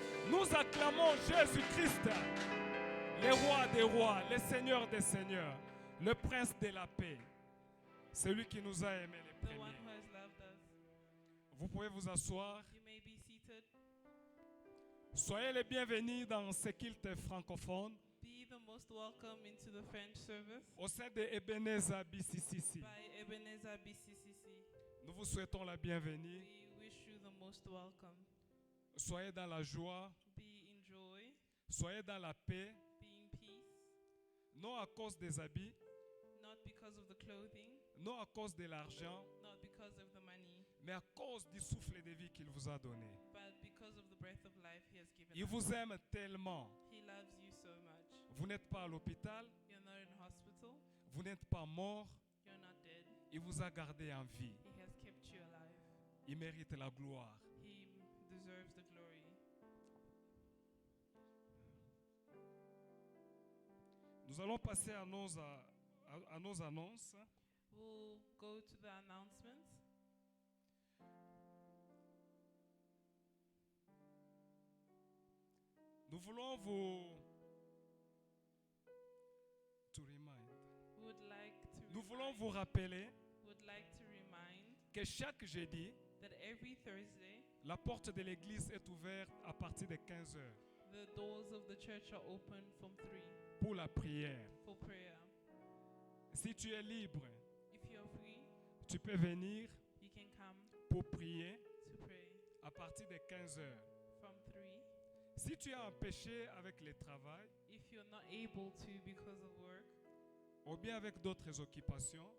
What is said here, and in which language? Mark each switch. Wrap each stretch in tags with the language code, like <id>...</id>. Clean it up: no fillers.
<fr>Nous acclamons Jésus-Christ. Le roi des rois, le Seigneur des seigneurs, le prince de la paix. Celui qui nous a aimés les</fr> <en>The one</en> <fr>premiers.</fr> <en>who has loved us.</en> <fr>Vous pouvez vous asseoir.</fr> <en>You may be seated.</en> <fr>Soyez les bienvenus dans ce culte francophone</fr> <en>Be the most welcome into the French service</en> <fr>au sein de Ebenezer BCCC.</fr> <en>by Ebenezer BCCC.</en> <fr>Nous vous souhaitons la bienvenue.</fr> <en>We wish you the most welcome.</en> <fr>Soyez dans la joie,</fr> <en>Be in joy,</en> <fr>soyez dans la paix,</fr> <en>be in peace,</en> <fr>non à cause des habits,</fr> <en>not because of the clothing,</en> <fr>non à cause de l'argent,</fr> <en>not because of the money,</en> <fr>mais à cause du souffle de vie qu'il vous a donné.</fr> <en>but because of the breath of life He has given</en> <fr>Il</fr> <en>us.</en> <fr>vous aime tellement.</fr> <en>He loves you so much.</en> <fr>Vous n'êtes pas à l'hôpital,</fr> <en>You're not in hospital,</en> <fr>vous n'êtes pas mort.</fr> <en>you're not dead.</en> <fr>Il vous a gardé en vie.</fr> <en>He has kept you alive.</en> <fr>Il mérite la gloire.</fr> <en>He deserves the glory.</en> <fr>Nous allons passer à nos annonces.</fr> <en>We'll go to the announcements.</en> <fr>Nous voulons vous</fr> <en>to remind. We would like to</en> <fr>Nous voulons</fr> <en>remind-</en> <fr>vous rappeler</fr> <en>would like to remind</en> <fr>que chaque jeudi,</fr> <en>that every Thursday,</en> <fr>la porte de l'église est ouverte à partir de 15 heures</fr> <en>the doors of the church are open from 3</en> <fr>pour la prière.</fr> <en>for prayer.</en> <fr>Si tu es libre,</fr> <en>If you're free,</en> <fr>tu peux venir</fr> <en>you can come</en> <fr>pour prier</fr> <en>to pray</en> <fr>à partir de 15 heures.</fr> <en>from 3.</en> <fr>Si tu as un péché avec le travail</fr> <en>If you're not able to because of work</en> <fr>ou bien avec d'autres occupations,</fr>